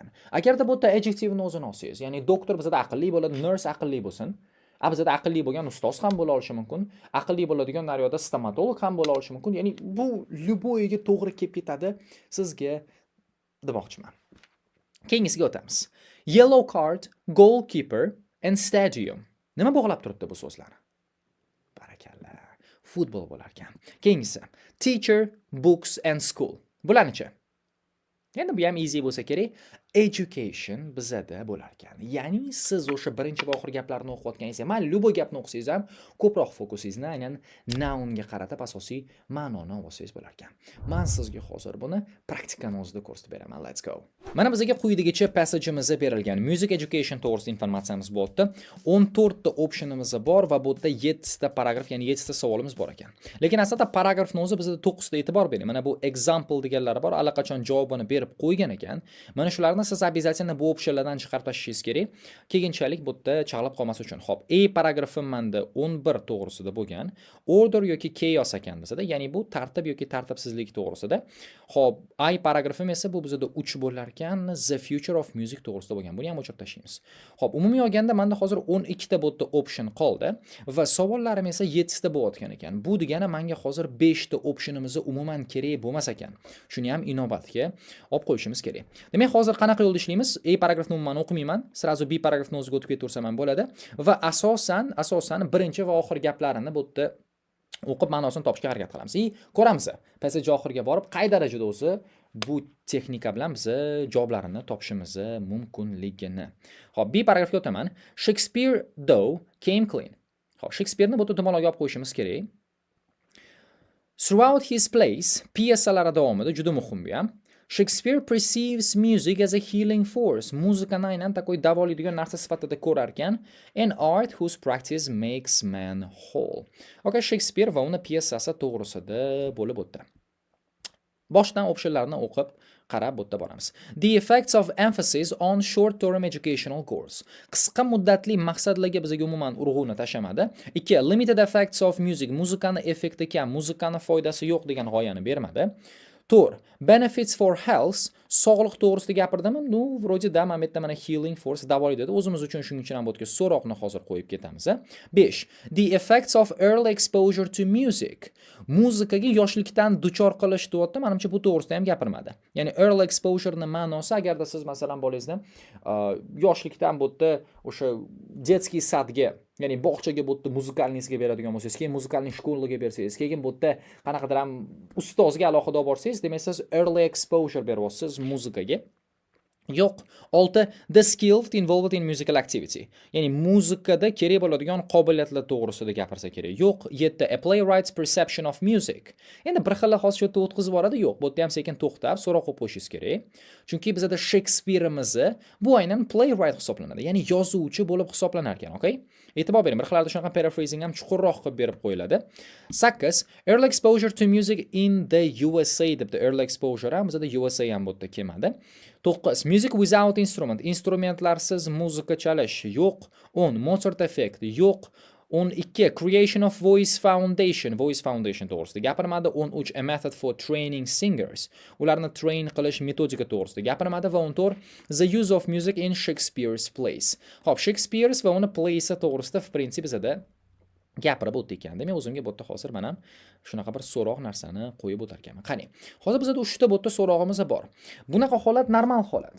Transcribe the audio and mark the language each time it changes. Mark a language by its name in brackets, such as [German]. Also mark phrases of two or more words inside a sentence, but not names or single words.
[Uzbek] Agarda bu yerda adjectiveni o'zini olsangiz, ya'ni doktor bizda aqlli bo'ladi, nurse aqlli bo'lsin. Bizda aqlli bo'lgan ustoz ham bo'la olishi mumkin. Aqlli bo'ladigan naryoqda stomatolog ham bo'la olishi mumkin. Ya'ni bu lyuboyiga to'g'ri kelib ketadi sizga demoqchiman. Keyingisiga o'tamiz. [English] Yellow card, goalkeeper and stadium. [Uzbek] Nima bog'lab turibdi bu so'zlarni? Barakalla. Futbol bo'lar ekan. Keyingisi. [English] Teacher, books and school. [Uzbek] Bularnichi? Endi bu ham easy bo'lsa kerak. Education bizada bo'lar ekan. Ya'ni siz o'sha birinchi va oxirgi gaplarni o'qiyotganingiz, mana lyuboy gapni o'qisangiz ham ko'proq fokusingizni aynan nounga qaratib asosiy ma'noni olsangiz bo'lar ekan. Men sizga hozir buni praktikani o'zida ko'rsatib beraman. [English] Let's go. [Uzbek] Mana bizga quyidagicha passage'imizda berilgan [English] music education [Uzbek] to'g'risida informatsiyamiz bor edi. 14 ta optionimiz bor va bu yerda 7 ta paragraf, ya'ni 7 ta savolimiz bor ekan. Lekin aslida paragrafning o'zi bizda 9 ta e'tibor bering. Mana bu example deganlari bor, allaqachon javobini berib qo'ygan ekan. Mana shularni siz обязательно bu optionlardan chiqarib tashishingiz kerak. Keyinchalik bu yerda chaqilib qolmas uchun. Xo'p, A paragrafi menda 11 to'g'risida bo'lgan. Order yoki chaos ekan bizda, ya'ni bu tartib yoki tartibsizlik to'g'risida. Xo'p, I paragrafim esa bu bizda 3 bo'lar ekan, [English] the future of music to'g'risida bo'lgan. [Uzbek] Buni ham o'chirib tashlaymiz. Xo'p, umumiy olganda menda hozir 12 ta bu yerda option qoldi va savollarim esa 7 ta bo'layotgan ekan. Bu degani menga hozir 5 ta optionimiz umuman kerak bo'lmas ekan. Shuni ham inobatga olib qo'yishimiz kerak. Demak, hozir qanaqa yo'lda ishlaymiz? A paragrafni umuman o'qimayman, sirazu B paragrafni o'ziga o'tib ketaversam ham bo'ladi va asosan birinchi va oxirgi gaplarini bu yerda o'qib ma'nosini topishga harakat qilamiz. Ko'ramiz. Passage oxiriga borib qay darajada o'zi bu texnika bilan biz javoblarini topishimiz mumkinligini. Xo'p, B paragrafga o'taman. [English] Shakespeare though came clean. [Uzbek] Xo'p, Shakespeare'ni bu yerda tomonlarga olib qo'yishimiz kerak. [English] Throughout his plays, [Uzbek] piyesalari davomida juda muhim bu ham. [English] Shakespeare perceives music as a healing force. [Uzbek] Muzikani aynan takoy davolaydigan narsa sifatida ko'rar ekan. [English] An art whose practice makes man whole. [Uzbek] Okay, Shakespeare va uni piyesasi to'g'risida bo'lib o'tdi. Boshdan optionlarni o'qib qarab bu yerda boramiz. [English] The effects of emphasis on short-term educational goals. [Uzbek] Qisqa muddatli maqsadlarga bizga umuman urg'uni tashamadi. 2. [English] Limited effects of music. [Uzbek] Muzikani effekti kam, muzikani foydasi yo'q degan g'oyani bermadi. 4. [English] Benefits for health. [Uzbek] Sog'liq to'g'risida gapirdimi? [Russian] Ну, вроде да, [Uzbek] men mana [English] healing force [Uzbek] davolaydi. O'zimiz uchun shuning uchun ham bu yerga so'roqni hozir qo'yib ketamiz. 5. [English] The effects of early exposure to music. [Uzbek] Muzikaga yoshlikdan duchor qilish deyapti. Menimcha bu to'g'risida ham gapirmadi. Ya'ni [English] early exposure [Uzbek] ni ma'nosi, agarda siz masalan bolangizda yoshlikdan bu yerda o'sha [Russian] детский садга, [Uzbek] ya'ni bog'chaga bu yerda muzikalniysiga beradigan bo'lsangiz, keyin muzikalniy shkolaga bersangiz, keyin bu yerda qanaqadir ham ustozga alohida olib borsangiz, demak siz [English] early exposure [Uzbek] beryapsiz muzikaga. Yo'q. 6. [English] The skills involved in musical activity. [Uzbek] Ya'ni muzikada kerak bo'ladigan qobiliyatlar to'g'risida gapirsa kerak. Yo'q. 7. [English] A playwright's perception of music. [Uzbek] Endi bir xil hozir shu yerda o'tkazib boradi. Yo'q. Bu yerda ham sekin to'xtab, so'roq qo'yib qo'yishingiz kerak. Chunki bizda Shakespeare'imiz bu aynan playwright hisoblanadi. Ya'ni yozuvchi bo'lib hisoblanar ekan, okay? E'tibor bering, bir xillarda shunaqa paraphrasing ham chuqurroq qilib berib qo'yiladi. 8. [English] Early exposure to music in the USA debdi. [Uzbek] Early exposure ham bizda USA ham bu yerda kelmadi. 9. [English] Music without instrument. [Uzbek] Instrumentlarsiz muzika chalish. Yo'q. 10. Mozart effect. Yo'q. 12. [English] Creation of voice foundation. [Uzbek] Voice foundation to'g'risida gapirmadi. 13. [English] A method for training singers. [Uzbek] Ularni train qilish metodika to'g'risida gapirmadi. Va 14. [English] The use of music in Shakespeare's plays. [Uzbek] Xo'p, Shakespeare's va uni plays to'g'risida [Russian] в принципе [Uzbek] bizda gapirib o'tdik ekan. Demak, o'zimga bu yerda hozir men ham shunaqa bir so'roq narsani qo'yib o'tar ekanman. Qani, hozir bizda 3 ta bu yerda so'rog'imiz bor. Bunaqa holat normal holat.